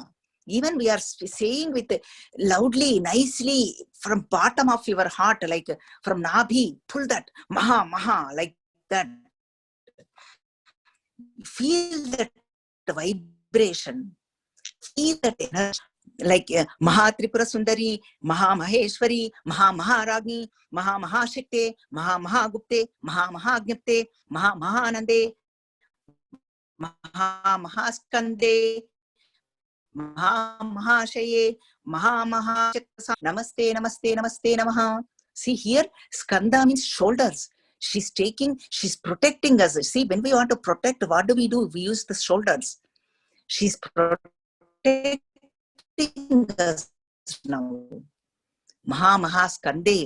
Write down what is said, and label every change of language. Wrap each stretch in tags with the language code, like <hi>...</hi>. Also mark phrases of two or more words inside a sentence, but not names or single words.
<en>Even we are saying with loudly, nicely, from bottom of your heart, like from Nabhi, pull that Maha, like that. Feel that vibration, feel that energy.</en> <sa>Like महा त्रिपुर सुन्दरी, महा महेश्वरी, महा महारज्ञी, महा महाशक्ते, महा महागुप्ते, महा महाज्ञप्ते, महा महानन्दे, महा महास्कन्दे, महा महाशये, महा महाशक्त, नमस्ते, नमस्ते, नमस्ते, नमः.</sa> <en>See here, Skanda means shoulders. She's protecting us. See, when we want to protect, what do? We use the shoulders. She's protecting us now. Mahaskande.</en>